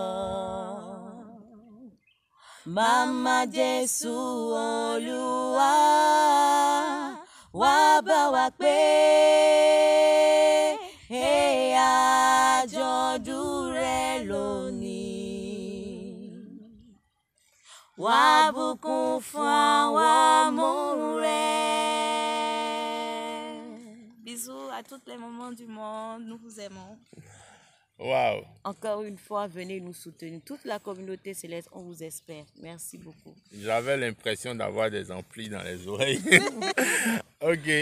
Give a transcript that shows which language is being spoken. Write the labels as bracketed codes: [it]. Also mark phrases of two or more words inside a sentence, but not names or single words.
[yo] Mama Jésù Olúwa, wá bá wa pé àjọ̀dún rẹ lónìí. Wá bùkún fún àwọn ọmọ rẹ. [fr] Bisous à toutes les mamans du monde, nous vous aimons. Waouh. Encore une fois, venez nous soutenir. Toute la communauté céleste, on vous espère. Merci beaucoup. J'avais l'impression d'avoir des amplis dans les oreilles. [en] Ok, bye bye.